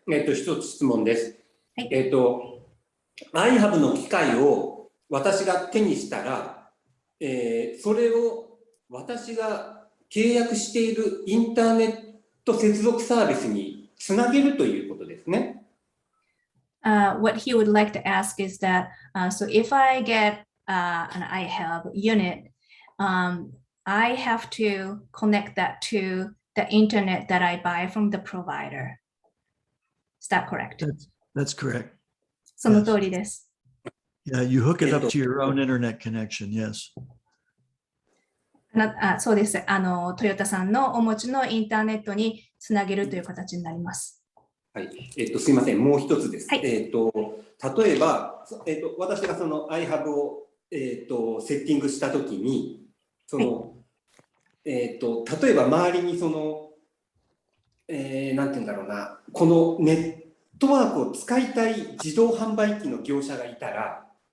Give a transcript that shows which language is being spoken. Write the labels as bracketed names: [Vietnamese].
[Japanese] 一つ質問です。はい、 iHub の機械を私が手にしたら、それを私が契約しているインターネット接続サービスにつなげるということですね。 [English] What he would like to ask is that, so if I get an iHub unit, I have to connect that to the internet that I buy from the provider. Is that correct? That's correct. [Japanese] その通りです。 [English] Yeah, you hook it up to your own internet connection, yes. [Japanese] そうです。トヨタさんのお持ちのインターネットにつなげるという形になります。はい、すいません、もう一つです。はい、例えば、私がその iHub を、セッティングしたときに、その、例えば周りにその、なんていうんだろうな、このネットワークを使いたい自動販売機の業者がいたら、